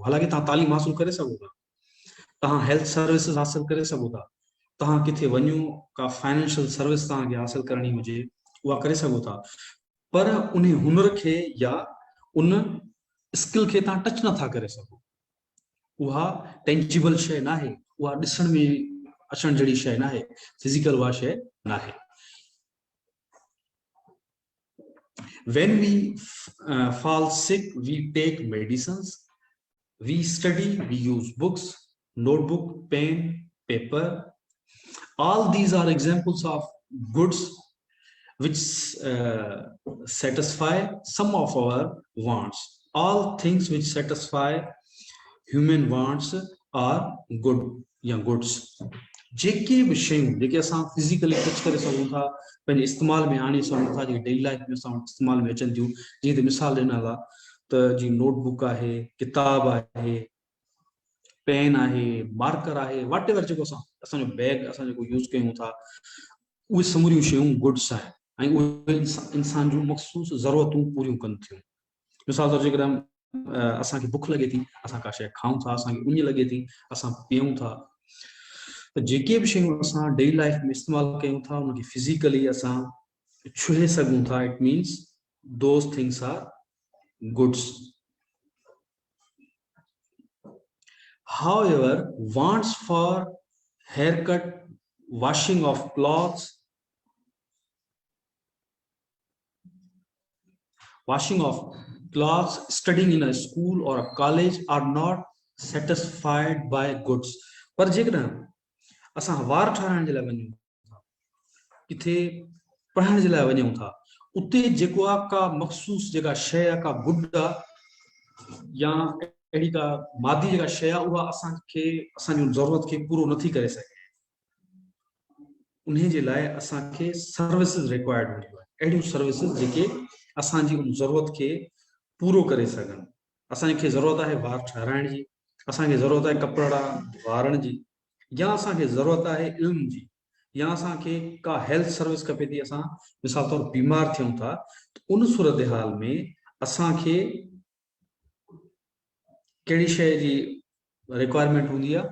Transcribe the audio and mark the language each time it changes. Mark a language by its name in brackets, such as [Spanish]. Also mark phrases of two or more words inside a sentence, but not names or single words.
[Sindhi] हालांकि तव्हां तालीम हासिल करे सघो था, तव्हां [English] health services [Sindhi] हासिल करे सघो था, तव्हां किथे वञो, का [English] financial service [Sindhi] तव्हांखे हासिल करणी हुजे उहा करे सघो था, पर उन हुनर खे या उन स्किल खे तव्हां टच नथा करे सघो। उहा टेंजिबल शइ न आहे, उहा ॾिसण में अचण जहिड़ी शइ न आहे, फिज़िकल उहा शइ न आहे। [English] When we fall sick, we take medicines, we study, we use books, notebook, pen, paper. All these are examples of goods which satisfy some of our wants. All things which satisfy human wants are good या goods. [Sindhi] जेके बि शयूं जेके असां [English] physically touch [Sindhi] करे सघूं था, पंहिंजे इस्तेमाल में आणे सघूं था, जेके [English] daily life [Sindhi] में असां इस्तेमाल में अचनि थियूं, जीअं त मिसाल ॾिनल आहे त जीअं नोटबुक आहे, किताब आहे, पेन आहे, मार्कर आहे, [English] what ever [Sindhi] जेको असांजो बैग असां जेको यूज़ कयूं था, उहे समूरियूं शयूं गुड्स आहिनि ऐं उहे इंसान जूं मख़सूस ज़रूरतूं पूरियूं कनि थियूं। मिसाल तौर जेकॾहिं असांखे बुख लॻे थी, असां का शइ खाऊं था, असांखे उञ लॻे थी, असां पीऊं था, त जेके बि शयूं असां [English] daily life [Sindhi] में इस्तेमालु कयूं था उनखे फिज़िकली असां छुहे सघूं था, [English] It means those things are goods. However, wants for haircut, washing of clothes, studying in a school or a college are not satisfied by goods. [Sindhi] पर जेकॾहिं असां वार ठाराइण जे लाइ वञूं था, किथे पढ़ण जे लाइ वञूं था, उते जेको आहे का मख़सूस जेका शइ आहे, का गुड आहे या अहिड़ी का मादी जेका शइ आहे, उहा असांखे असांजी ज़रूरत खे पूरो नथी करे सघे, उन्हें जे लाइ असांखे [English] services required [Sindhi] हूंदियूं आहिनि, अहिड़ियूं सर्विसेज जेके असांजी उन ज़रूरत खे पूरो करे सघनि। असांखे ज़रूरत आहे वार ठाराइण जी, असांखे ज़रूरत आहे कपिड़ा वारण जी, या असांखे ज़रूरत आहे इल्म जी, या असांखे का [English] health service [Sindhi] खपे थी, असां मिसाल तौर बीमार थियूं था, उन सूरत हाल में असांखे कहिड़ी शइ जी रिक्वायरमेंट हूंदी आहे?